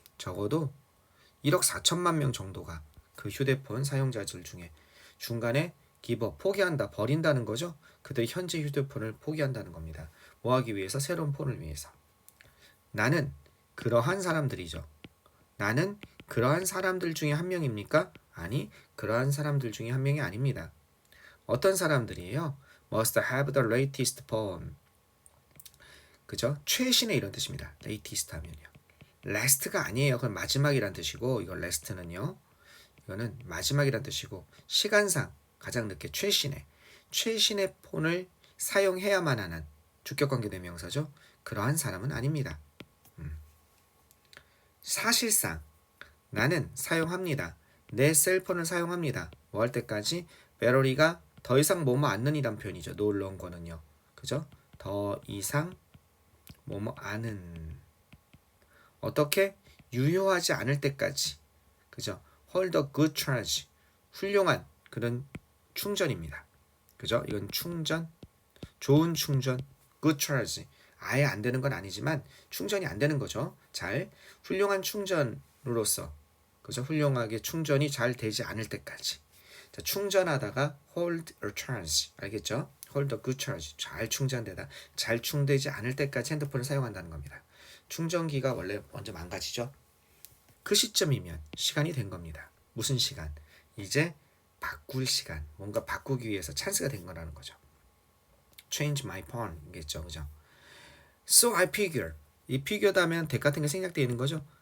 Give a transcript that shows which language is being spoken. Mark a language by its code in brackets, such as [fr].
[ko] 적어도 1억 4천만 명 정도가 그 휴대폰 사용자들 중에 중간에 포기한다, 버린다는 거죠. 그들이 현재 휴대폰을 포기한다는 겁니다. 뭐 하기 위해서? 새로운 폰을 위해서. 나는 그러한 사람들이죠. 나는 그러한 사람들 중에 한 명입니까? 아니, 그러한 사람들 중에 한 명이 아닙니다. 어떤 사람들이에요? [en] Must have the latest phone. [ko] 그죠? 최신의 이런 뜻입니다. latest 하면요. last가 아니에요. 그건 마지막이란 뜻이고, 이거 last는요. 이거는 마지막이란 뜻이고, 시간상 가장 늦게 최신의 폰을 사용해야만 하는 주격관계 대명사죠. 그러한 사람은 아닙니다. 사실상 나는 사용합니다. 내 셀폰을 사용합니다. 뭐 할 때까지? 배터리가 더 이상 뭐뭐 않는이란 표현이죠. no longer는요. 그죠? 더 이상 뭐뭐 않은 어떻게? 유효하지 않을 때까지. 그죠? [en] hold a good charge. [ko] 훌륭한 그런 충전입니다. 그죠? 이건 충전, 좋은 충전, good charge. 아예 안 되는 건 아니지만 충전이 안 되는 거죠. 훌륭한 충전으로서 그죠? 훌륭하게 충전이 잘 되지 않을 때까지. 자, 충전하다가 [en] hold a charge. [ko] 알겠죠? [en] hold a good charge. [ko] 잘 충전되다. 잘 충되지 않을 때까지 핸드폰을 사용한다는 겁니다. 충전기가 원래 먼저 망가지죠. 그 시점이면 시간이 된 겁니다. 무슨 시간? 이제 바꿀 시간. 뭔가 바꾸기 위해서 찬스가 된 거라는 거죠. [en] change my phone [ko] 이겠죠. 그죠? [en] So I figure. [ko] 이 figure다 하면 대 같은 게 생략되어 있는 거죠.